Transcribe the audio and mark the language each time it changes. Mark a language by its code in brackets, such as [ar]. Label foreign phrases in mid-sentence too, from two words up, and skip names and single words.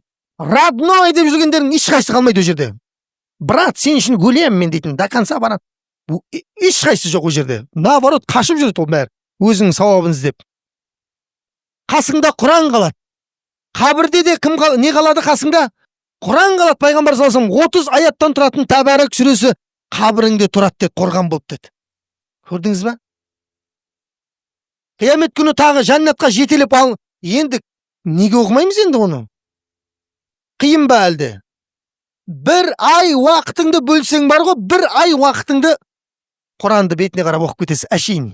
[kk] Родной деп жүргендердің ешқайсысы қалмайды о жерде. Брат, сен үшін өлем мен дейтін, [ru] до конца [kk] барады. Ешқайсысы жоқ о жерде. Наоборот, қашып жүреді ол бәрі, өзінің сауабын іздеп. Қасыңда Құран қалады. Қабірде де кім не қалады қасыңда? Құран қалады. Пайғамбар [ar] صلى الله عليه وسلم [kk] 30 аяттан тұратын Тәбәрәк сүресі қабіріңде тұрады деді, қорған болып деді. Көрдіңіз ба? Қиямет күні тағы жәннатқа жетелеп ал. Енді неге оқымаймыз енді оны? Қиын ба әлде? Bir ай уақытыңды бөлсең бар ғой, бір ай уақытыңды Құранды бетіне қарап оқып кетесіз, әшейін.